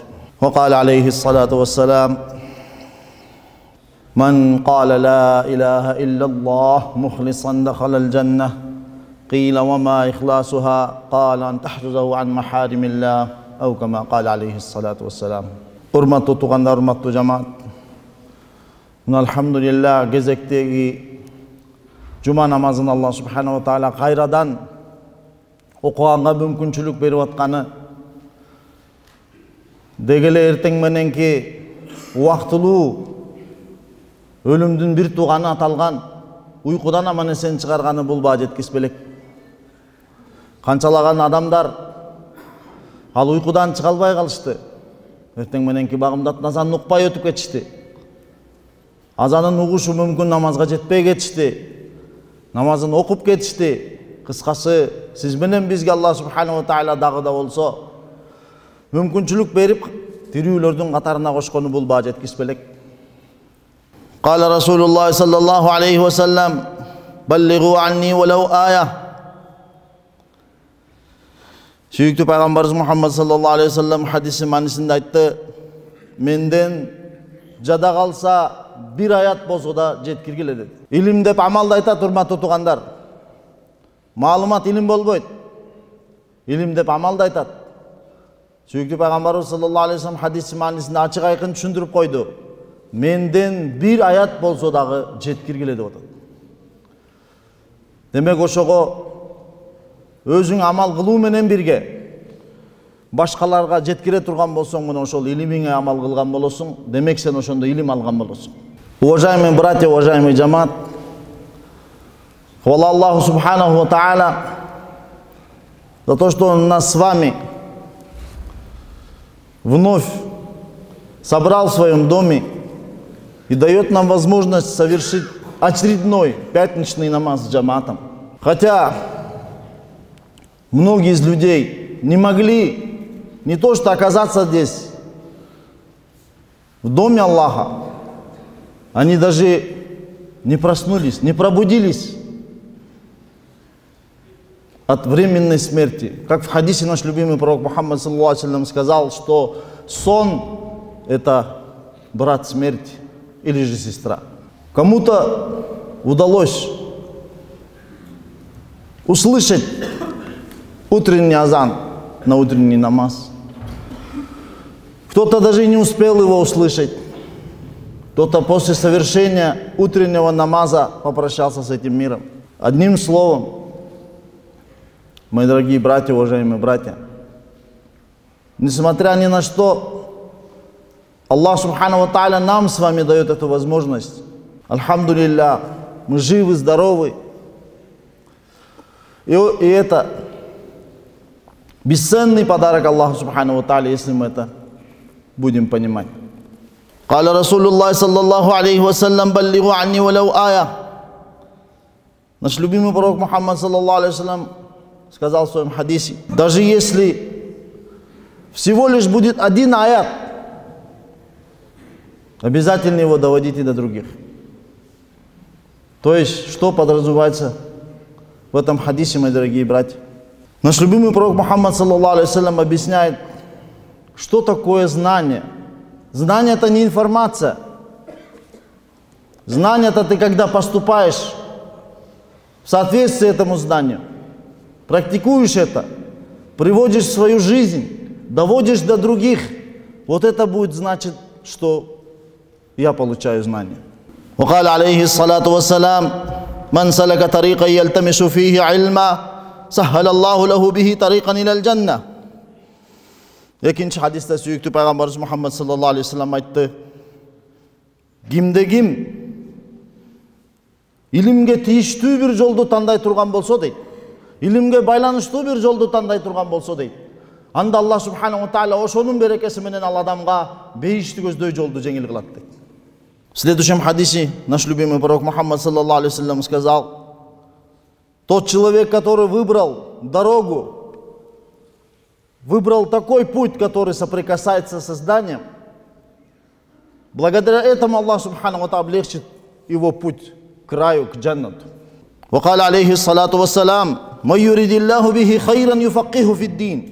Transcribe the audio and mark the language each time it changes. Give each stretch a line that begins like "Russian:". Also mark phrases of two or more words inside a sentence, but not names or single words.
Arabic: وقال عليه الصلاة والسلام: من قال لا إله إلا الله مخلصا دخل الجنة. قيل وما إخلاصها؟ قال أن تحفظه عن محارم الله أو كما قال عليه الصلاة والسلام.
Kyrgyz: Урматтуу туугандар, урматтуу жамаат, алхамдулилlah кезектеги жума намазын Аллах
Arabic: سبحانه وتعالى
Kyrgyz: кайрадан окуганга мүмкүнчүлүк берип атканы, дегеле эртең мененки убактылуу өлүмдүн бир тууганы аталган уйкудан аман эсен чыгарганы бул баа жеткис белек. Канчалаган адамдар ал уйкудан чыга албай калышты. Эртең мененки багымдат азанын укпай өтүп кетишти. Азанын угушу мүмкүн намазга жетпей кетишти. Намазын окуп кетишти. Кыскасы, сиз менен бизге Аллах
Arabic: سبحانه وتعالى
Kyrgyz: дагы да болсо мүмкүнчүлүк берип, тирүүлөрдүн катарына кошкону бул баа жеткис белек.
Arabic: قال رسول الله صلى الله عليه وسلم: بلغوا عني ولو آية.
Kyrgyz: Сүйүктүү пайгамбарыбыз Мухаммад
Arabic: صلى الله عليه وسلم
Kyrgyz: хадиси манисинде айтты: менден жада калса бир аят болсо да жеткиргиле деди. Илим деп амалды айтат, урматтуу туугандар. Маалымат илим болбойт. Илим деп амалды айтат. Сүйүктүү пайгамбарыбыз
Arabic: صلى الله عليه وسلم
Kyrgyz: хадиси манисинде ачык айкын түшүндүрүп койду: менден бир аят болсо дагы жеткиргиле деп атат. Демек ошого өзүң амал кылуу менен бирге башкаларга жеткире турган болсоң, мына ошол илимиңе амал кылган болосуң, демек сен ошондо илим алган болосуң.
Russian: Уважаемые братья, уважаемый джамаат, хвала Аллаху
Arabic: سبحانه وتعالى
Russian: за то, что Он нас с вами вновь собрал в своем доме и дает нам возможность совершить очередной пятничный намаз с джамаатом. Хотя многие из людей не могли не то что оказаться здесь, в доме Аллаха, они даже не проснулись, не пробудились от временной смерти. Как в хадисе наш любимый пророк Мухаммад
Arabic: صلى الله عليه وسلم
Russian: сказал, что сон – это брат смерти или же сестра. Кому-то удалось услышать утренний азан на утренний намаз. Кто-то даже не успел его услышать. Кто-то после совершения утреннего намаза попрощался с этим миром. Одним словом, мои дорогие братья, уважаемые братья, несмотря ни на что, Аллах
Arabic: سبحانه وتعالى
Russian: нам с вами дает эту возможность. Альхамдулилля, мы живы, здоровы. И это бесценный подарок Аллаху
Arabic: سبحانه وتعالى,
Russian: если мы это будем понимать.
Arabic: قال رسول الله صلى الله عليه وسلم: بلغوا عني ولو آية.
Russian: Наш любимый пророк Мухаммад
Arabic: صلى الله عليه وسلم
Russian: сказал в своем хадисе: даже если всего лишь будет один аят, обязательно его доводите до других. То есть, что подразумевается в этом хадисе, мои дорогие братья? Наш любимый пророк Мухаммад
Arabic: صلى الله عليه وسلم
Russian: объясняет, что такое знание. Знание – это не информация. Знание – это ты, когда поступаешь в соответствии этому знанию, практикуешь это, приводишь в свою жизнь, доводишь до других. Вот это будет значить, что я получаю знание.
Arabic: وقال عليه الصلاة والسلام: من سلك طريقا يلتمس فيه علما سهل الله له به طريقا إلى الجنة.
Kyrgyz: Экинчи хадисте сүйүктүү пайгамбарыбыз Мухаммад
Arabic: صلى الله عليه وسلم
Kyrgyz: айтты: кимде ким илимге тийиштүү бир жолду тандай турган болсо дейт, илимге байланыштуу бир жолду тандай турган болсо дейт, анда Аллах
Arabic: سبحانه وتعالى
Kyrgyz: ошонун берекеси менен ал адамга бейишти көздөй жолду жеңил кылат дейт.
Russian: В следующем хадисе наш любимый пророк Мухаммад
Arabic: صلى الله عليه وسلم
Russian: сказал: Тот человек, который выбрал дорогу, выбрал такой путь, который соприкасается с созданием, благодаря этому Аллах
Arabic: سبحانه وتعالى
Russian: облегчит его путь к раю, к джаннату.
Arabic: وقال عليه الصلاة والسلام من يريد الله به خيرا يفقهه في الدين.